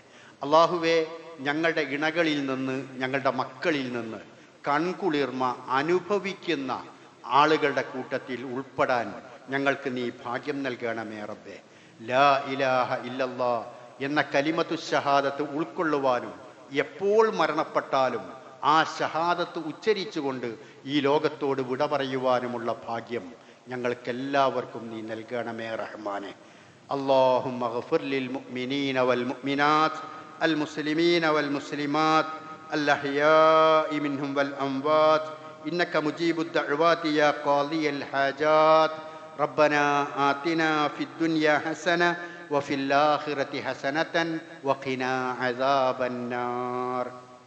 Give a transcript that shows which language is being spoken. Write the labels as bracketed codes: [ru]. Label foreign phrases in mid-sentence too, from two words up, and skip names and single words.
[ml] അള്ളാഹുവേ, ഞങ്ങളുടെ ഇണകളിൽ നിന്ന്, ഞങ്ങളുടെ മക്കളിൽ നിന്ന് കൺകുളിർമ അനുഭവിക്കുന്ന ആളുകളുടെ കൂട്ടത്തിൽ ഉൾപ്പെടാൻ ഞങ്ങൾക്ക് നീ ഭാഗ്യം നൽകണമേ റബ്ബേ. [ar] لا إله إلا الله [ml] എന്ന [ar] كلمة الشهادة [ml] ഉൾക്കൊള്ളുവാനും എപ്പോൾ മരണപ്പെട്ടാലും ആ ഷഹാദത്ത് ഉച്ചരിച്ചുകൊണ്ട് ഈ ലോകത്തോട് വിട പറയുവാനുമുള്ള ഭാഗ്യം ഞങ്ങൾക്കെല്ലാവർക്കും നീ നൽകണമേ റഹ്മാനെ. [ar] اللهم اغفر للمؤمنين والمؤمنات المسلمين والمسلمات الأحياء منهم والأموات إنك مجيب الدعوات يا قاضي الحاجات. ربنا آتنا في الدنيا حسنة وفي الآخرة حسنة وقنا عذاب النار.